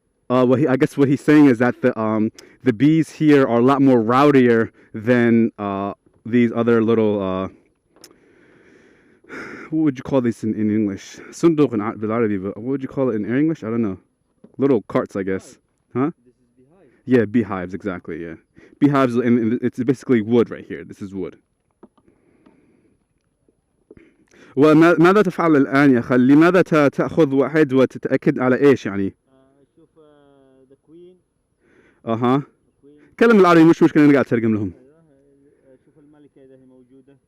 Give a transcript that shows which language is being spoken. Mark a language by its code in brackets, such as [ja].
[en] I guess what he's saying is that the bees here are a lot more rowdier than these other little... what would you call this in English? Sunduq [ar] بالعربي, [en] but what would you call it in English? I don't know. Little carts, I guess. Huh? This is beehive. Yeah, beehives, exactly, yeah. Beehives, and it's basically wood right here. This is wood. [ar] وماذا تفعل الآن يا خال؟ لماذا تأخذ واحد وتتأكد على إيش يعني؟ شوف [en] the queen. [ar] كلم العربي مش مشكلة، أنا قاعد أترجم لهم. شوف الملكة إذا هي موجودة.